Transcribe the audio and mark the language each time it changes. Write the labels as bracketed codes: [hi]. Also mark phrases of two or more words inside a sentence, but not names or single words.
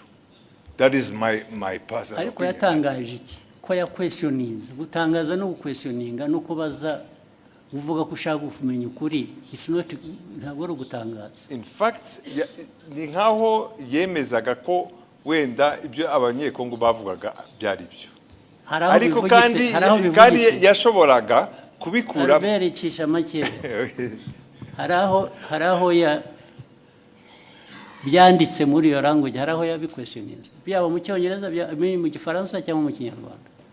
[en] That is my personal. [rw] Ariko yatangaje iki? Ko ya questionings, gutangaza no questioninga no kubaza uvuga ko ushaka kumenya ukuri, [en] it's not [rw] ntabwo ari gutangaza. [en] In fact [rw] ni nkaho yemezaga ko wenda ibyo abanyekongo bavugaga byari byo, Hari aho ariko bivugitse, hari aho kandi bivugitse. yashoboraga kubikura. Albert icisha make. hari aho byanditse muri iyo language, hari aho yabikwestioninze, byaba mu cyongereza, mu gifaransa cyangwa mu kinyarwanda.